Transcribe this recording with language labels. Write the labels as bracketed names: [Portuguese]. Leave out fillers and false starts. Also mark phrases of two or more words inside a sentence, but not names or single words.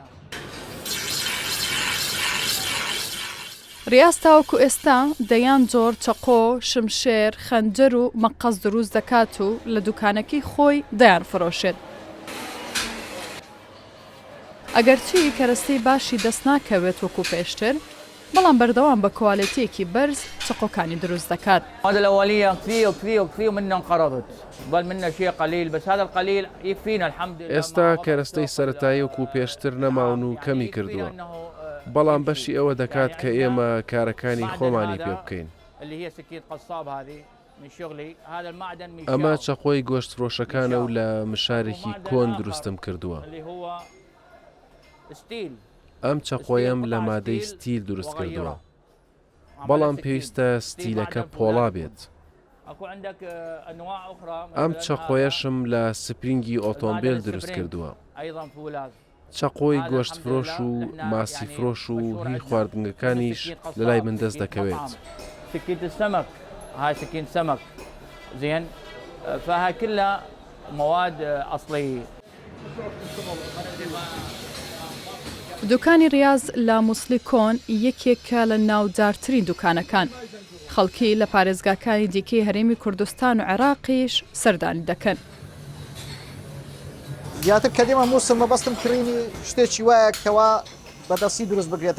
[Central Kurdish] ڕیاز تاوەکو ئێستا دەیان جۆر چەقۆ، شمشێر، خەنجەر و مەقەس دروست دەکات و لە دوکانەکەی خۆی دەیان فرۆشێت. ئەگەرچی کەرەستەی باشی دەست ناکەوێت وەکو پێشتر، بەڵام بەردەوام بە کواڵیتیەکی بەرز چەقۆکانی دروست دەکات. [Arabic] هذا الأولية كثير منا انقرضت، بل منا شيء قليل، بس هذا القليل يكفينا الحمد لله. [Central Kurdish] ئێستا کەرەستەی سەرەتایی وەکو پێشتر نەماون و کەمی کردووە. بەڵام بەشی ئەوە دەکات کە ئێمە کارەکانی خۆمانی پێ بکەین. ئەمە چەقۆی گۆشتفرۆشەکانە و لە مشارێکی کۆن دروستم کردووە. ئەم چەقۆیم لە مادەی ستیل دروست کردووە. بەڵام پێویستە ستیلەکە پۆڵا بێت. ئەم چەقۆیەشم لە سپرینگی ئۆتۆمبیل دروست کردووە. چەقۆی گۆشتفرۆش و ماسی فرۆش و هی خواردنەکانیش لە لای من دەست دەکەوێت. [Arabic] سكينة السمك، هاي سكين سمك، زين، فهاي كلها مواد أصلية. [Central Kurdish] دوکانی ڕیاز لە مووسڵی کۆن یەکێکە لە ناودارترین دوکانەکان. خەڵکی لە پارێزگاکانی دیکەی هەرێمی کوردستان و عێراقیش سەردانی دەکەن. زیاتر کە دێمە مووسڵ مەبەستم کڕینی شتێکی وایە کەوا بەدەستی دروست بگرێتن.